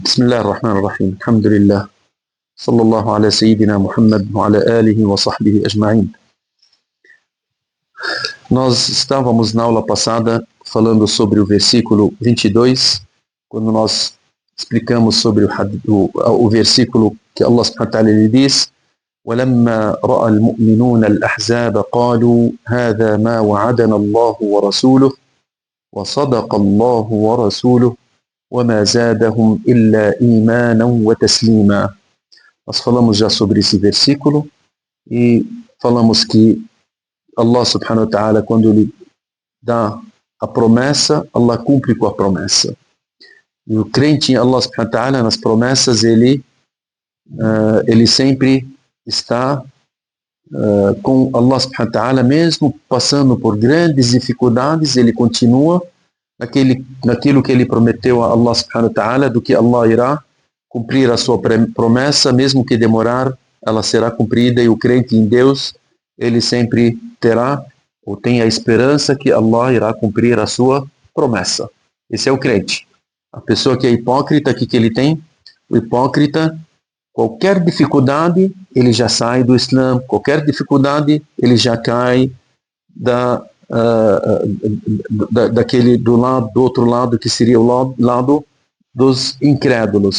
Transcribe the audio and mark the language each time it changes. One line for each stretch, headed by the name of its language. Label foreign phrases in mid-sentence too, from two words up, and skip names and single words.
Arabic: بسم الله الرحمن الرحيم الحمد لله صلى الله على سيدنا Muhammad وعلى آله وصحبه أجمعين.
Portuguese: Nós estávamos na aula passada falando sobre o versículo 22, quando nós explicamos sobre o versículo que Allah
Arabic: سبحانه وتعالى
Portuguese: lhe diz:
Arabic: وَلَمَّا رَأَى الْمُؤْمِنُونَ الْأَحْزَابَ قَالُوا هَذَا مَا وَعَدَنَا اللَّهُ وَرَسُولُهُ وَصَدَقَ اللَّهُ وَرَسُولُهُ وَمَا زَادَهُمْ إِلَّا إِيمَانًا وَتَسْلِيمًا.
Portuguese: Nós falamos já sobre esse versículo e falamos que Allah
Arabic: سبحانه وتعالى,
Portuguese: quando Ele dá a promessa, Allah cumpre com a promessa. E o crente em Allah
Arabic: سبحانه وتعالى,
Portuguese: nas promessas, ele sempre está com Allah
Arabic: سبحانه وتعالى,
Portuguese: mesmo passando por grandes dificuldades, ele continua naquilo que ele prometeu a Allah
Arabic: سبحانه وتعالى,
Portuguese: do que Allah irá cumprir a sua promessa, mesmo que demorar, ela será cumprida, e o crente em Deus, ele sempre terá, ou tem a esperança que Allah irá cumprir a sua promessa. Esse é o crente. A pessoa que é hipócrita, o que ele tem? O hipócrita, qualquer dificuldade, ele já sai do Islã, qualquer dificuldade, ele já cai do outro lado, que seria o lado dos incrédulos.